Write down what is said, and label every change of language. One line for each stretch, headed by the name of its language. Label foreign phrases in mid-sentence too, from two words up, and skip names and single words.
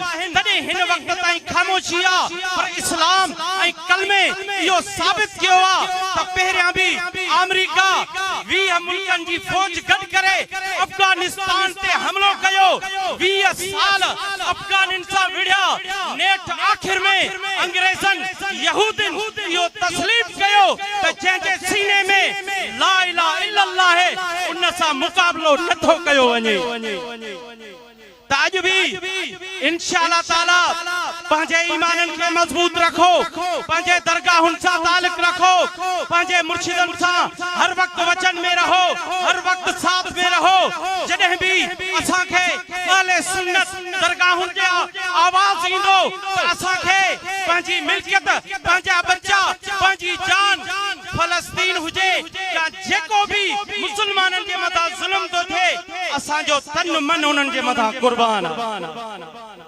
Sindhi: तॾहिं हिन वक्त ताईं ख़ामोशी आहे, पर इस्लाम ऐं कलमे इहो साबित कयो आहे त पहिरियां बि अमेरिका 20 मुल्कनि जी फौज गॾु करे अफगानिस्तान ते हमलो कयो, 20 साल अफगानिन सां विढ़िया। नेठ आखिर में अंग्रेजन यहूदिन इहो तस्लीम कयो त जंहिंजे सीने में
Arabic: لا إله إلا الله
Sindhi: है उन सां मुक़ाबलो नथो कयो वञे। त अॼु भी
Arabic: إن شاء الله تعالى
Sindhi: पंहिंजे ईमाननि खे मज़बूत रखो, पंहिंजे दरगाहुनि सां तालुक रखो, पंहिंजे मुर्शिदनि सां हर वक्त वचन में रहो, हर वक्त साथ में रहो। जॾहिं भी असांखे अहले सुन्नत दरगाहुनि जे आवाज़ ईंदो त असांखे पंहिंजी मिल्कियत, पंहिंजा बच्चा, पंहिंजी जान, फलस्तीन हुजे या जेको भी मुसलमाननि जे मथां ज़ुल्म थो थिए, असांजो तन मन उन्हनि जे मथां कुर्बान आहे।